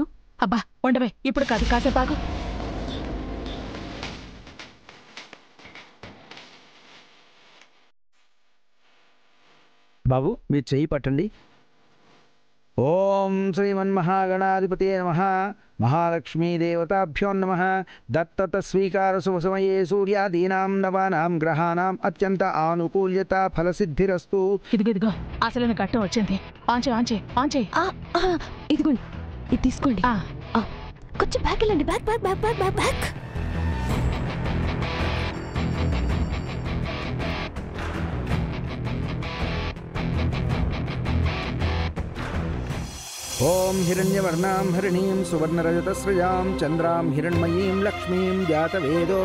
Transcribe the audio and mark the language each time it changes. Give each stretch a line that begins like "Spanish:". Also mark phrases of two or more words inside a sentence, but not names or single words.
Telugu: అబ్బా ఉండవే, ఇప్పుడు కాదు, కాసేపు ఆగు. బాబు, మీరు చెయ్యి పట్టండి.
Sanskrit: ఓం శ్రీమన్మహాగణాధిపతే నమః. महालक्ष्मीदेवताभ्यो नमः। दत्तत स्वीकार शुभ समये सूर्यादीनां नवानां ग्रहाणां अत्यंत आनुकूल्यता फलसिद्धिरस्तु।
Telugu: ఇదిగో అసలైన ఘట్టం వచ్చింది. ఆన్ చేయి. ఇదిగోండి, ఇది తీసుకోండి. కొంచెం బ్యాక్ వెళ్ళండి. బ్యాక్ బ్యాక్ బ్యాక్ బ్యాక్ బ్యాక్ బ్యాక్.
Sanskrit: ఓం హిరణ్యవర్ణాం హరిణీం సువర్ణరజతస్రజాం చంద్రాం హిరణ్మయీం లక్ష్మీం జాతవేదో